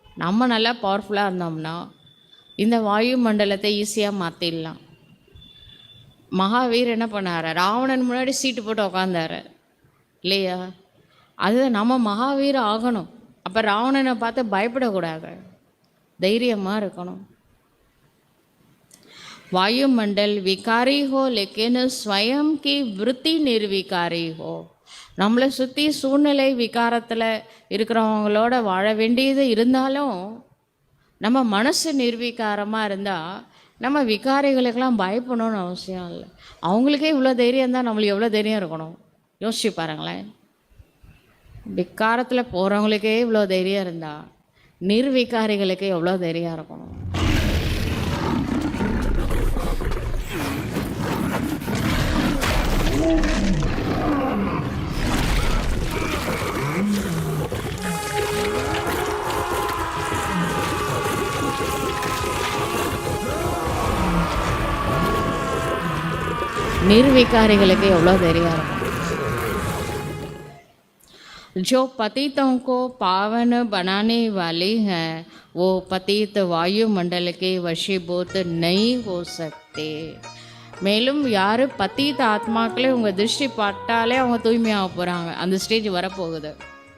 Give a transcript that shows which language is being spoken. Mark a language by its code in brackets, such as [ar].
[ta] நம்ம நல்லா பவர்ஃபுல்லாக இருந்தோம்னா இந்த வாயு மண்டலத்தை ஈஸியாக மாற்றிடலாம். மகாவீர் என்ன பண்ணார்? ராவணன் முன்னாடி சீட்டு போட்டு உக்காந்தார் இல்லையா? அது நம்ம மகாவீர் ஆகணும். அப்போ ராவணனை பார்த்து பயப்படக்கூடாது, தைரியமாக இருக்கணும். [hi] वायुमंडल विकारी हो लेकिन स्वयं की वृत्ति निर्विकारी हो. [ta] நம்மளை சுற்றி சூழ்நிலை விகாரத்தில் இருக்கிறவங்களோட வாழ வேண்டியது இருந்தாலும் நம்ம மனசு நிர்வீகாரமாக இருந்தால் நம்ம விகாரிகளுக்கெல்லாம் பயப்படணும்னு அவசியம் இல்லை. அவங்களுக்கே இவ்வளோ தைரியம் இருந்தால் நம்மளுக்கு எவ்வளோ தைரியம் இருக்கணும் யோசிச்சு பாருங்களேன். விகாரத்தில் போகிறவங்களுக்கே இவ்வளோ தைரியம் இருந்தால் நிர்விகாரிகளுக்கு எவ்வளோ தைரியம் இருக்கணும். निर्विकारिகளுக்கு எவ்வளோ தைரியம் இருக்கும். [hi] जो पतितों को पावन बनाने वाली हैं वो पतित वायुमंडल के वशीभूत नहीं हो सकते. [ta] மேலும் யார் பத்தித்த ஆத்மாக்களே உங்கள் திருஷ்டி பட்டாலே அவங்க தூய்மையாக போகிறாங்க. அந்த ஸ்டேஜ் வரப்போகுது.